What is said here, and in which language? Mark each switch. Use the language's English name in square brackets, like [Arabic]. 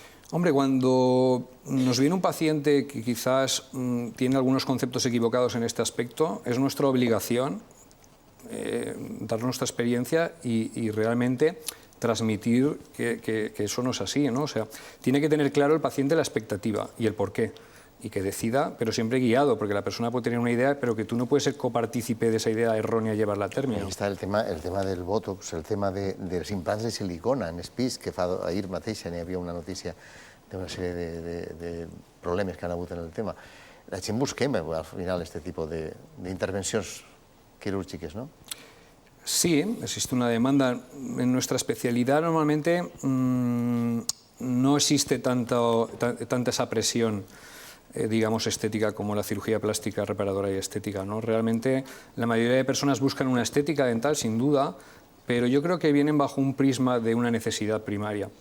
[Spanish] Hombre, cuando nos viene un paciente que quizás tiene algunos conceptos equivocados en este aspecto, es nuestra obligación dar nuestra experiencia y realmente transmitir que eso no es así, ¿no? O sea, tiene que tener claro el paciente la expectativa y el porqué, y que decida, pero siempre guiado, porque la persona puede tener una idea, pero que tú no puedes ser copartícipe de esa idea errónea y llevarla a término. [Catalan] Aquí està el tema del Botox, el tema dels implants de silicona en espís, que fa ahir mateix n'hi havia una notícia d'una sèrie de problemes que han hagut en el tema. La gent busquem al final aquest tipus d'intervencions quirúrgiques, ¿no? [Spanish] Sí, existe una demanda. En nuestra especialidad normalmente no existe tanta esa presión, digamos, estética como la cirugía plástica, reparadora y estética, ¿no? Realmente la mayoría de personas buscan una estética dental, sin duda, pero yo creo que vienen bajo un prisma de una necesidad primaria.